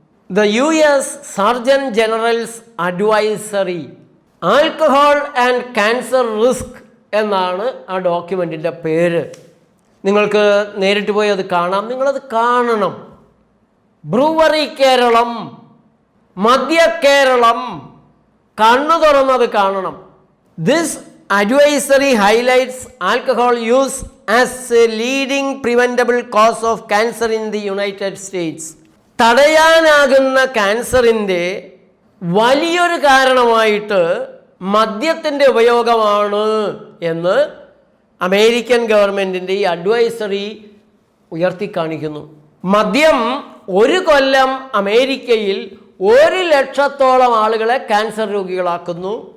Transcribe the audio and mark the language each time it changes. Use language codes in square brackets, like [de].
[ml] The US surgeon generals advisory alcohol and cancer risk എന്നാണ് ആ ഡോക്യുമെൻറ്റിൻ്റെ പേര്. നിങ്ങൾക്ക് നേരിട്ട് പോയി അത് കാണാം. നിങ്ങളത് കാണണം. ബ്രൂവറി കേരളം, മധ്യ കേരളം, കണ്ണു തുറന്നത് കാണണം. [en] This advisory highlights alcohol use as a leading preventable cause of cancer in the United States. [ml] തടയാനാകുന്ന ക്യാൻസറിൻ്റെ വലിയൊരു കാരണമായിട്ട് മദ്യത്തിൻ്റെ ഉപയോഗമാണ് എന്ന് അമേരിക്കൻ ഗവൺമെൻറ്റിൻ്റെ ഈ അഡ്വൈസറി ഉയർത്തിക്കാണിക്കുന്നു. മദ്യം ഒരു കൊല്ലം അമേരിക്കയിൽ 1,00,000 ആളുകളെ ക്യാൻസർ രോഗികളാക്കുന്നു.